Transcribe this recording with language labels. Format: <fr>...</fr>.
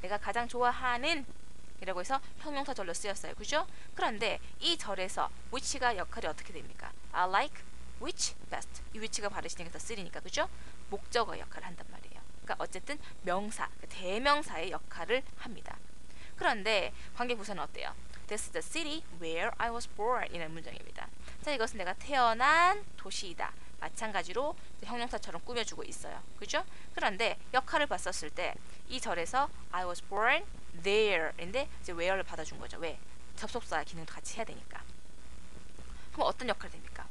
<ko>내가 가장 좋아하는 이라고 해서 형용사 절로 쓰였어요. 그죠? 그런데 이 절에서 which가 역할이 어떻게 됩니까?</ko> <en>I like which best.</en> <ko>이 which가 바르시니까 더 쓰리니까. 그죠? 목적어 역할을 한단 말이에요. 그러니까 어쨌든 명사, 대명사의 역할을 합니다. 그런데 관계부사는 어때요?</ko> <en>This is the city where I was born</en> <ko>이라는 문장입니다. 자, 이것은 내가 태어난 도시이다. 마찬가지로 형용사처럼 꾸며주고 있어요. 그죠? 그런데 역할을 봤었을 때 이 절에서</ko> <en>I was born there</en> <ko>인데 이제 where를 받아준 거죠. 왜? 접속사 기능도 같이 해야 되니까. 그럼 어떤 역할이 됩니까?</ko>